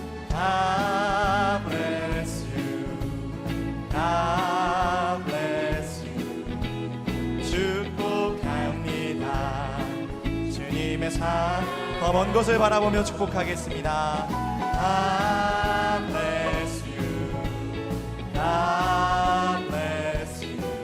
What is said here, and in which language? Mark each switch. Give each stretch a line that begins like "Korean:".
English: God bless you, God bless you.
Korean: 축복합니다. 주님의 더 먼 곳을 바라보며 축복하겠습니다.
English: God bless you, God bless you.